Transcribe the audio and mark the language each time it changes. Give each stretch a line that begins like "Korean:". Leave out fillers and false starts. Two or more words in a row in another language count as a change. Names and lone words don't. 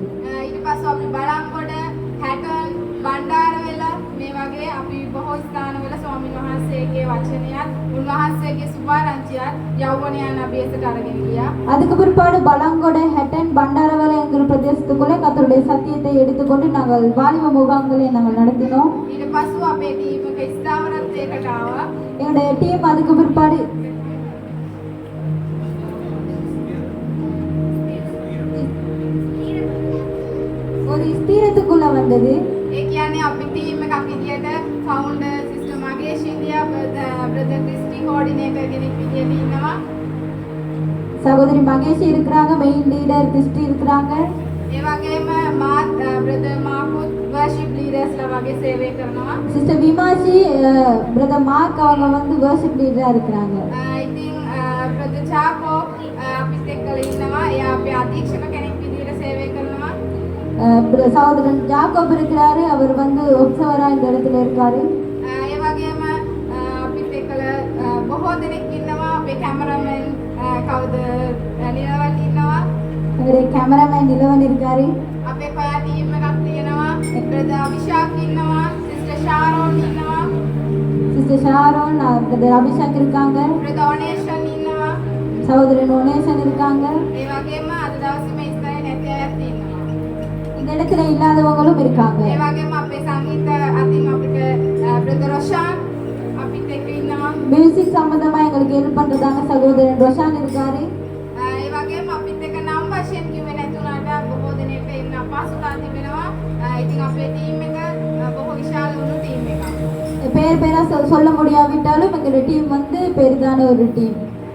Sinhala: ඊට පස්සේ අපි බලංගොඩ හැටන් බණ්ඩාරවෙල මේ වගේ අපි බොහෝ ස්ථානවල ස්වාමීන් වහන්සේගේ වචනයත් උන්වහන්සේගේ සුභාරංචියත් යෞවනයන් අභියසට අරගෙන ගියා.
Tamil: அதுக்கு பிற்பாடு பலங்கொடை ஹெட்டன் பண்டாரவலை என்கிற பிரதேசத்துக்குள்ளே கர்த்தருடைய சத்தியத்தை எடுத்துக்கொண்டு நாங்கள் வாலிப முகாம்களை நாங்கள் நடத்தினோம்.
Sinhala: ඊට පස්සේ අපේ ටීම් එක ස්ථාවරත්වයකට ආවා.
Tamil: எங்களுடைய டீம் அதுக்கு பிற்பாடு ஒரு ස්ථීරத்துக்குள்ள வந்தது.
Sinhala: ඒ කියන්නේ අපි ටීම් එකක් විදියට
English: founder sister
Sinhala: මගේෂ් ඉන්දියා බ්‍රදර් ක්‍රිස්ටි කෝඩිනේටර් කෙනෙක් විදියට ඉන්නවා.
Tamil: சகோதரி மகேஷ் இருக்கிறாங்க,
English: main leader
Tamil: கிறிஸ்டி இருக்கிறாங்க.
Sinhala: ඒ වගේම මාත් බ්‍රදර් මාකුත්
English: worship leaders
Sinhala: වගේ සේවය කරනවා.
Tamil: சிஸ்டர் விமாஷி பிரதர் மார்க் அவங்க வந்து
English: worship leader
Tamil: இருக்கிறாங்க.
Sinhala: ඉතින් බ්‍රදර් චාකෝ අපිත් එක්කලා ඉන්නවා. එයා අපේ අධීක්ෂක කෙනෙක් විදියට සේවය කරනවා.
Tamil: சகோதரன் ஜாக்கோப் இருக்கிறாரு, அவர் வந்து ஒப்சவரா இந்த இடத்துல இருக்காரு.
Sinhala: ඒ වගේම අපිත් එක්කලා බොහෝ දෙනෙක් ඉන්නවා. අපේ කැමරාමෑන් කවුද නිලවල් ඉන්නවා.
Tamil: எங்களுடைய கேமராமேன் நிலவன் இருக்காரு.
Sinhala: අපේ
English: choir team
Sinhala: එකක් තියෙනවා. බ්‍රදර් අභිෂාක් ඉන්නවා. සිස්ටර් ශාරෝන් ඉන්නවා.
Tamil: சிஸ்டர் ஷாரோன், பிரதர் அபிஷேக் இருக்காங்க.
Sinhala: බ්‍රදර් ඔනේෂන් ඉන්නවා.
Tamil: சகோதரன் ஒனேசன் இருக்காங்க.
Sinhala: ඒ වගේම අද දවසේ මේ ඉස්තරේ නැති අයත් ඉන්නවා.
Tamil: இந்த இடத்துல இல்லாதவங்களும் இருக்காங்க.
Sinhala: ඒ වගේම අපේ සංගීත අතින් අපිට බ්‍රදර් රොෂාන් අපිත් එක්ක ඉන්නවා.
Tamil: மியூசிக் சம்பந்தமா எங்களுக்கு ஹெல்ப் பண்றதாங்க சகோதரன் ரொஷான் இருக்காரு.
Sinhala: ඒ වගේම අපිත් එක්ක නම් වශයෙන් කිව්වේ නැතුණාට බොහෝ දෙනෙක් ඉන්න අපහසුතාව තිබෙනවා. ඉතින් අපේ ටීම් එක බොහෝ විශාල වුණු ටීම් එකක්.
Tamil: பேர் பேரா சொல்ல முடியாவிட்டாலும் எங்களுடைய டீம் வந்து பெரிதான ஒரு டீம்.